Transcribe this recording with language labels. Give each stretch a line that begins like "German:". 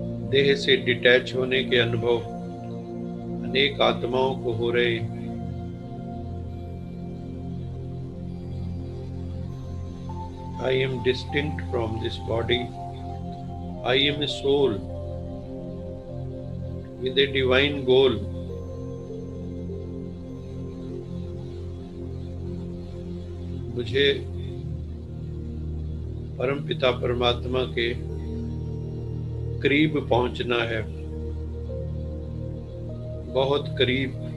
Hindi: देह से डिटैच होने के अनुभव अनेक आत्माओं को हो रहे हैं।
English: I am distinct from this body. I am a soul with a divine goal.
Hindi: मुझे परम पिता परमात्मा के करीब पहुंचना है, बहुत करीब।